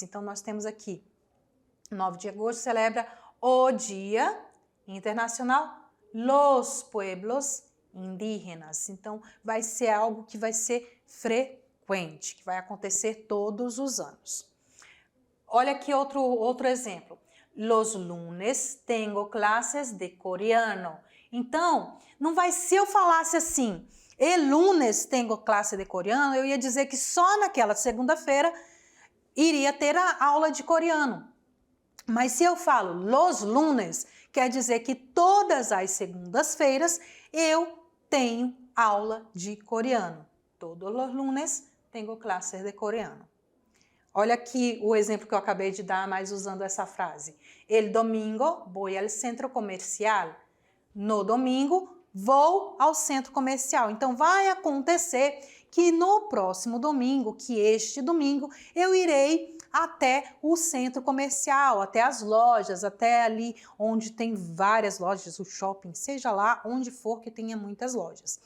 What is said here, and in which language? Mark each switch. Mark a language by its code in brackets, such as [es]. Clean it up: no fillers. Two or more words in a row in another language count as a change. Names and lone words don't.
[pt] Então, nós temos aqui, 9 de agosto celebra o Dia Internacional [es] los Pueblos Indígenas. [pt] Então, vai ser algo que vai ser frequente, que vai acontecer todos os anos. Olha aqui outro exemplo. [es] Los lunes tengo clases de coreano. [pt] Então, não vai se eu falasse assim, [es] el lunes tengo classe de coreano, [pt] eu ia dizer que só naquela segunda-feira iria ter a aula de coreano. Mas se eu falo [es] los lunes, [pt] quer dizer que todas as segundas-feiras eu tenho aula de coreano. Todos os lunes tenho classes de coreano. Olha aqui o exemplo que eu acabei de dar, mas usando essa frase. [es] El domingo voy al centro comercial. [pt] No domingo vou ao centro comercial. Então vai acontecer que no próximo domingo, que este domingo, eu irei até o centro comercial, até as lojas, até ali onde tem várias lojas, o shopping, seja lá onde for que tenha muitas lojas.